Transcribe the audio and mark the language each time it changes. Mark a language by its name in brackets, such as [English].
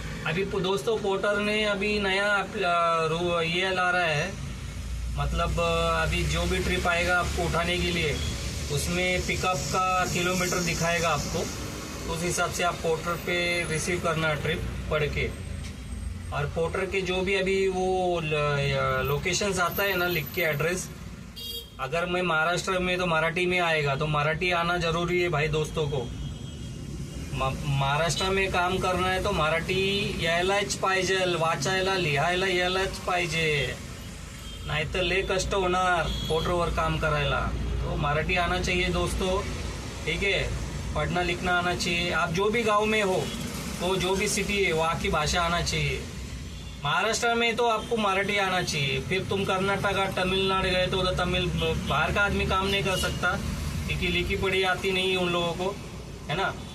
[Hindi] अभी दोस्तों पोर्टर ने अभी नया ये ला रहा है, मतलब अभी जो भी ट्रिप आएगा आपको उठाने के लिए उसमें पिकअप का किलोमीटर दिखाएगा आपको, उस हिसाब से आप पोर्टर पे रिसीव करना ट्रिप पढ़ के। और पोर्टर के जो भी अभी वो लोकेशंस आता है ना लिख के एड्रेस, अगर मैं महाराष्ट्र में तो मराठी में आएगा, तो मराठी आना जरूरी है भाई दोस्तों को। [Marathi] महाराष्ट्र में काम करना है तो मराठी यायलाच पाहिजे, वाचायला लिहायला यायलाच पाहिजे, नाहीतर लय कष्ट होणार पोर्टरवर काम करायला। [Hindi] तो मराठी आना चाहिए दोस्तों, ठीक है, पढ़ना लिखना आना चाहिए। आप जो भी गांव में हो, तो जो भी सिटी है वहाँ की भाषा आना चाहिए। महाराष्ट्र में तो आपको मराठी आना चाहिए। फिर तुम कर्नाटक तमिलनाडु गए तो उधर तमिल, बाहर का आदमी काम नहीं कर सकता क्योंकि लिखी पढ़ी आती नहीं है उन लोगों को, है ना।